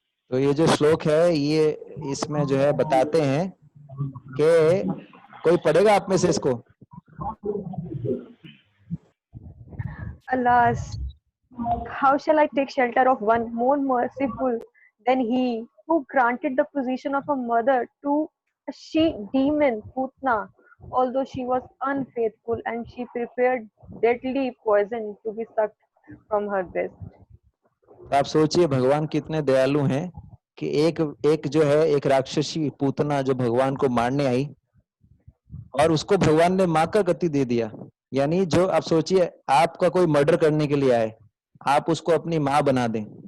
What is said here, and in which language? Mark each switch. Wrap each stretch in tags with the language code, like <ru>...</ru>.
<hi>तो ये जो श्लोक है ये इसमें जो है बताते हैं कि कोई पढ़ेगा आप में से इसको?</hi> <en>Alas, how shall I take shelter of one more merciful than he who granted the position of a mother to a she demon Putna, although she was unfaithful and she prepared deadly poison to be sucked from her breast.</en> <hi>तो आप सोचिए भगवान कितने दयालु हैं कि एक जो है एक राक्षसी पूतना जो भगवान को मारने आई और उसको भगवान ने माँ का गति दे दिया। यानी जो आप सोचिए आपका कोई मर्डर करने के लिए आए, आप उसको अपनी माँ बना दें।</hi>